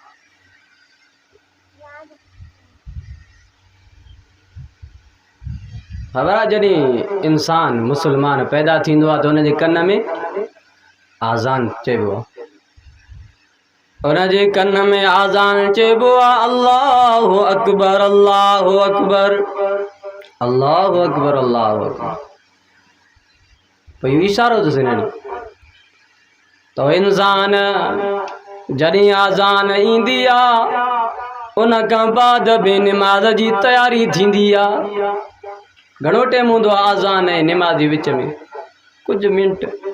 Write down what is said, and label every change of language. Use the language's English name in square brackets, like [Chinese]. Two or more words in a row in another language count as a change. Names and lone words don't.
[Sindhi] ख़बर आहे जॾहिं इंसान मुसलमान पैदा थींदो आहे त हुनजे कन में आज़ान चइबो आहे, हुनजे कन में आज़ान चइबो आहे [Arabic] الله أكبر الله أكبر الله أكبر الله أكبر [Sindhi] अल्लाहु अकबर अल्लाहु अकबर। पोइ इहो इशारो अथसि हिननि तो इंसान जॾहिं आज़ान ईंदी आहे उन खां बाद बि निमाज़ जी तयारी थींदी आहे। घणो टाइम हूंदो आहे आज़ान ऐं निमाज़ जे विच में, कुझु मिंट।